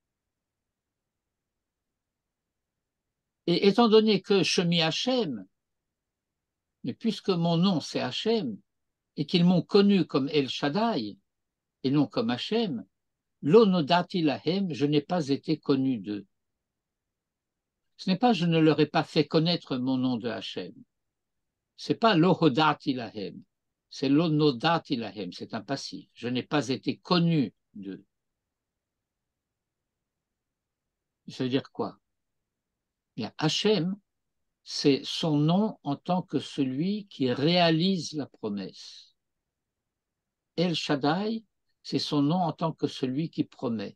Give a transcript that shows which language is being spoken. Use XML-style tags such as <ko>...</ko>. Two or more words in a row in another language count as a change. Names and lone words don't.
<fr>Et étant donné que</fr> <he>שמי השם,</he> <fr>mais puisque mon nom c'est Hachem, et qu'ils m'ont connu comme El Shaddai, et non comme Hachem,</fr> <he>לא נודעתי להם,</he> <fr>je n'ai pas été connu d'eux. Ce n'est pas je ne leur ai pas fait connaître mon nom de Hachem. Ce n'est pas</fr> <he>לא הודעתי להם,</he> <fr>c'est</fr> <he>לא נודעתי להם,</he> <fr>c'est un passif. Je n'ai pas été connu d'eux. Ça veut dire quoi? Bien, Hachem, c'est son nom en tant que celui qui réalise la promesse. El Shaddai, c'est son nom en tant que celui qui promet.</fr>